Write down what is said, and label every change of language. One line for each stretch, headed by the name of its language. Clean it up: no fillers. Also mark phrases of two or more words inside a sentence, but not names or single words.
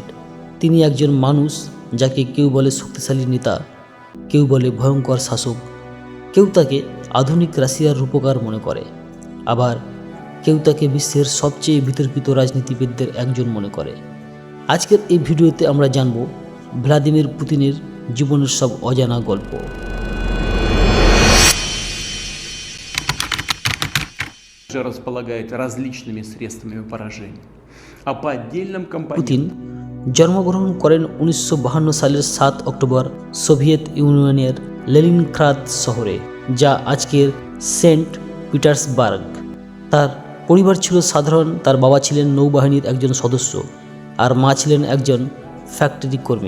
Bangla: তিনি একজন মানুষ যাকে কেউ বলে শক্তিশালী নেতা, কেউ বলে ভয়ঙ্কর শাসক, কেউ তাকে আধুনিক রাশিয়ার রূপকার মনে করে, আবার কেউ তাকে বিশ্বের সবচেয়ে বিতর্কিত রাজনীতিবিদদের একজন মনে করে। আজকের এই ভিডিওতে আমরা জানব ভ্লাদিমির পুতিনের জীবনের সব অজানা গল্প।
Russian: Располагает различными средствами поражения. А по отдельным
Bangla: পুতিন
Russian: компонентам
Bangla: জন্মগ্রহণ করেন 1952 সালের 7 অক্টোবর সোভিয়েত ইউনিয়নের লেনিনগ্রাদ শহরে, যা আজকের সেন্ট পিটার্সবার্গ। তার পরিবার ছিল সাধারণ। তার বাবা ছিলেন নৌবাহিনীর একজন সদস্য আর মা ছিলেন একজন ফ্যাক্টরি কর্মী।